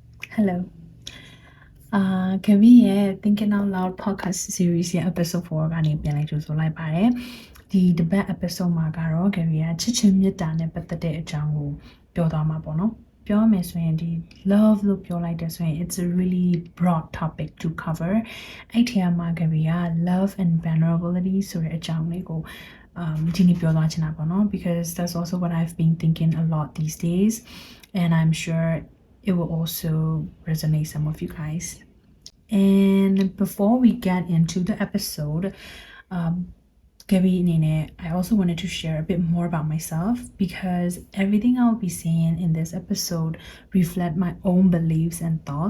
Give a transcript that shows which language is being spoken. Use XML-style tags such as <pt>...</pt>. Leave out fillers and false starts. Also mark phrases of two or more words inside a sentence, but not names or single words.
<my>Hello. Gabby ရဲ့ Thinking Out Loud</my> <en>podcast series</en> <my>ရဲ့ episode 4ကနေပြန်လိုက်ကြိုဆိုလိုက်ပါတယ်။ဒီတစ်ပတ် episode မှာကတော့ Gabby ကချစ် ချင်းမေတ္တာနဲ့ပတ်သက်တဲ့အကြောင်းကိုပြောသွားမှာပေါ့နော်။ပြောမယ်ဆိုရင်ဒီ love လို့ပြောလိုက်တဲ့ဆိုရင်</my> <en>it's a really broad topic to cover</en> <my>။အဲ့ဒီမှာ Gabby က</my> <en>love and vulnerability</en> <my>ဆိုတဲ့အကြောင်းလေးကိုဒီနေ့ပြောသွားချင်တာပေါ့နော်</my> <en>because that's also what I've been thinking a lot these days and I'm sure it will also resonate some of you guys. And before we get into the episode, Gabby Nene, I also wanted to share a bit more about myself because everything I'll be saying in this episode reflect my own beliefs and thoughts.</en>